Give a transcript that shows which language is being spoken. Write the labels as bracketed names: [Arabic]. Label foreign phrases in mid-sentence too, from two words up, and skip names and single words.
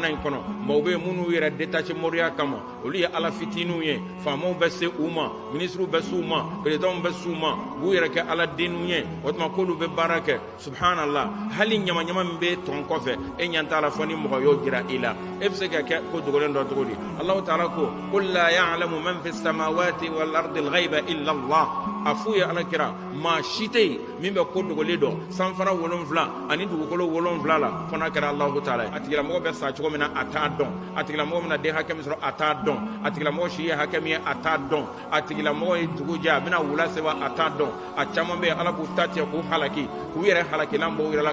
[Bambara] in kɔnɔ maaw bɛ minnu yɛrɛ détaché moriya kama olu ye ala fitininw ye faamaw bɛ se u ma ministres bɛ se u ma présidents bɛ se u ma u b'u yɛrɛ kɛ ala denninw ye o tuma k'olu bɛ baara kɛ subhanallah hali ɲama min bɛ tɔn kɔfɛ e ɲɛ t'a la fɔ ni mɔgɔ y'o jira i la e bɛ se ka kɛ ko dogolen dɔ cogo di Allahu ta'ala ko [Arabic] قل لا يعلم من في السماوات والأرض الغيب إلا الله [Bambara] a f'u ye alakira maa si tɛ yen min bɛ ko dogolen dɔn sanfara 7 ani dugukolo 7 la fo n'a kɛra Allahu ta'ala ye a tigilamɔgɔ bɛ sa cogo min na a t'a dɔn a tigilamɔgɔ bɛna den hakɛ min sɔrɔ a t'a dɔn a tigilamɔgɔ si ye hakɛ min ye a t'a dɔn a tigilamɔgɔ ye dugu jɛ a bɛna wula seba a t'a dɔn a caman bɛ yen ala b'u ta tigɛ k'u halaki k'u yɛrɛ halakilan bɔ u yɛrɛ la